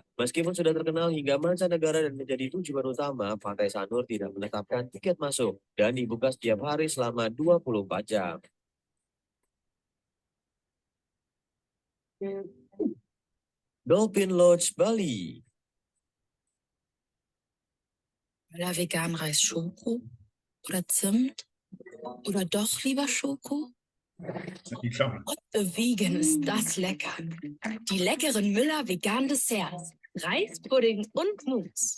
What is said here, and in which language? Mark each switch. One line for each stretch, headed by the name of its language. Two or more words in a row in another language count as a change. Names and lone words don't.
Indonesian: Meskipun sudah terkenal hingga mancanegara dan menjadi tujuan utama, Pantai Sanur tidak menetapkan tiket masuk dan dibuka setiap hari selama 24 jam. Dolphin Lodge Bali.
German: Oder vegan Reis Schoko oder Zimt oder doch lieber Schoko? Die Klammer. Und vegan ist das lecker. Die leckeren Müller vegan Desserts. Reis, Pudding und Mousse.